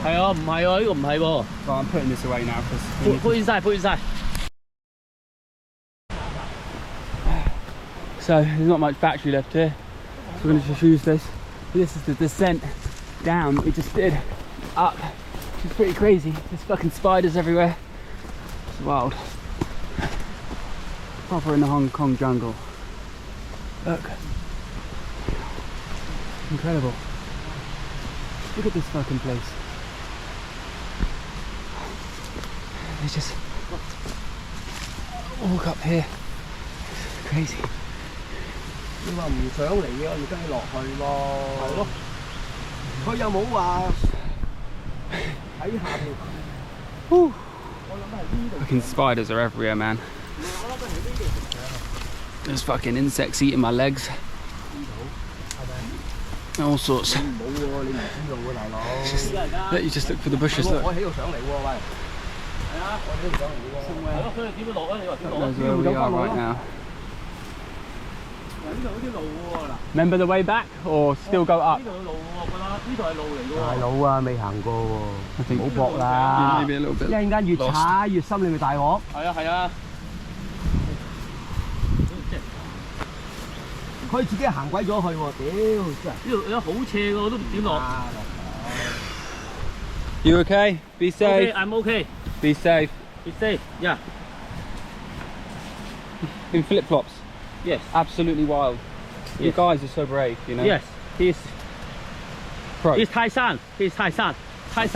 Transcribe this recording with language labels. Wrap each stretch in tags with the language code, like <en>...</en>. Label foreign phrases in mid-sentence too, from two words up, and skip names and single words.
<yue>係啊，唔係喎，呢個唔係喎。</yue> <en>So I'm putting this away now because Put inside, put inside. so there's not much battery left here. So we're going to just use this. This is the descent down that we just did up. It's pretty crazy. There's fucking spiders everywhere. It's wild. Proper in the Hong Kong jungle. Look. Incredible. Look at this fucking place. There's just walk up here. It's crazy.</en> <yue>你話唔想嚟嘅，我哋跟住落去咯。係咯。佢又冇話喺下邊。我諗係呢度。</yue> <en>Fucking spiders are everywhere, man. There's fucking insects eating my legs. All sorts. Let you just look for the bushes. Look. That's where we are right now. Remember the way back, or still go up? Maybe a little bit.</en> <yue>一陣間越踩越深，你咪大鑊。係啊。佢自己行鬼咗去喎，屌真係！呢度有好斜㗎，我都唔點落。</yue> <en>You okay? Be safe. Okay, I'm okay. Be safe. Be safe. Yeah. In flip flops. Yes. Absolutely wild. Yes. You guys are so brave, you know. Yes. He's Pro. Thai-san. He's Thai-san. Thai-san.</en>